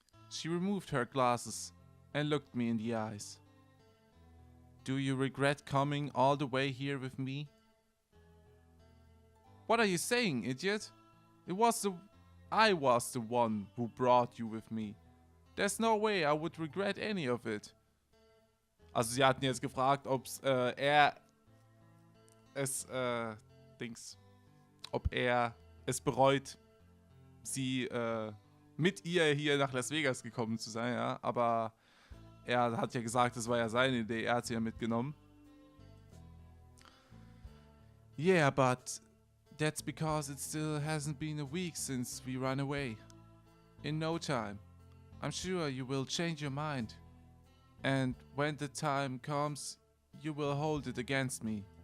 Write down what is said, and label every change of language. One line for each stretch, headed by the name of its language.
English: She removed her glasses and looked me in the eyes. Do you regret coming all the way here with me? What are you saying, idiot? I was the one who brought you with me. There's no way I would regret any of it.
German: Also sie hatten jetzt gefragt, ob er es bereut, sie mit ihr hier nach Las Vegas gekommen zu sein, ja. Aber er hat ja gesagt, das war ja seine Idee, er hat sie ja mitgenommen.
English: Yeah, but that's because it still hasn't been a week since we ran away. In no time. I'm sure you will change your mind. And when the time comes, you will hold it against me.